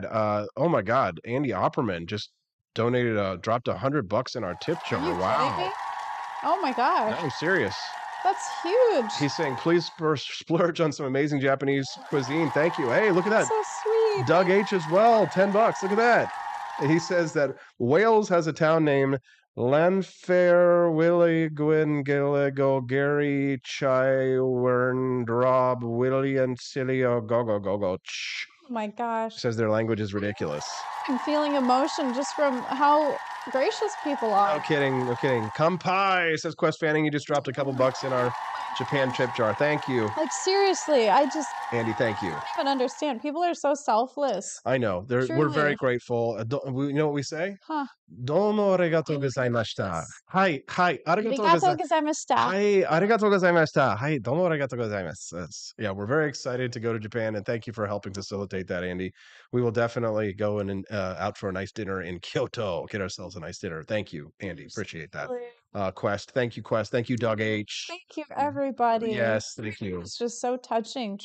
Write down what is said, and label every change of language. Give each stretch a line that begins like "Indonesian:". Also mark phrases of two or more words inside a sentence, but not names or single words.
English: Oh my God, Andy Opperman just donated, dropped $100 in our tip jar. Are you kidding Wow. me? Oh my No, gosh, I'm serious. that's huge. He's saying, please splurge on some amazing Japanese cuisine. Thank you. Hey, look at that. So sweet. Doug H as well, $10. Look at that. And he says that Wales has a town named Lanfair Willie Gwyn Gilligo Gary Chywern Drob William Cilio Gogo Gogo. Oh my gosh. Says their language is ridiculous. I'm feeling emotion just from how gracious people are. No kidding, no kidding. Kampai, says Quest Fanning. You just dropped a couple bucks in our Japan tip jar. Thank you. Like seriously, I just Andy, thank you. don't even understand. People are so selfless. I know. We're Truly. very grateful. You know what we say? Huh.
Japanese: どうもありがとうございました。はい、ありがとうありがとうございました. はい、ありがとうございました。はい、どうもありがとうございます.
English: Yeah, we're very excited to go to Japan, and thank you for helping facilitate that, Andy. We will definitely go out for a nice dinner in Kyoto. Get ourselves a nice dinner. Thank you, Andy. Appreciate that. Quest. Thank you, Quest. Thank you, Doug H. Thank you, everybody. Yes, thank you. It's just so touching,